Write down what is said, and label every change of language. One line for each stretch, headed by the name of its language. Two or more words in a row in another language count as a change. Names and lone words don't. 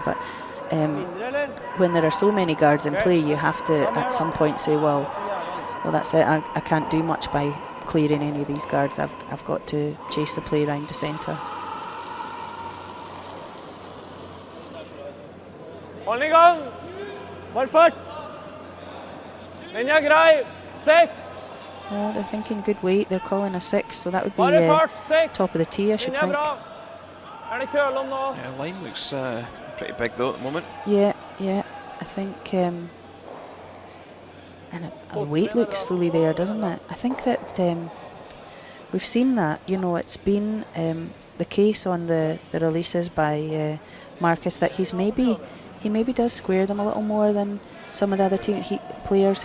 English: But when there are so many guards in play, you have to at some point say, well, that's it. I can't do much by clearing any of these guards. I've got to chase the play round the centre.
Norwegian: Hold i gang. Bare fart. Linja grei. 6.
English: Oh, they're thinking good weight. They're calling a 6, so that would be
Norwegian: Bare fart. 6.
English: top of the tee, I should
Norwegian: Linja
English: think.
Norwegian: bra. Det køl nå?
English: Yeah, line looks pretty big though at the moment. Yeah, I think, and a weight looks fully there, doesn't it? I think that we've seen that. You know, it's been the case on the releases by Marcus that he maybe does square them a little more than some of the other players.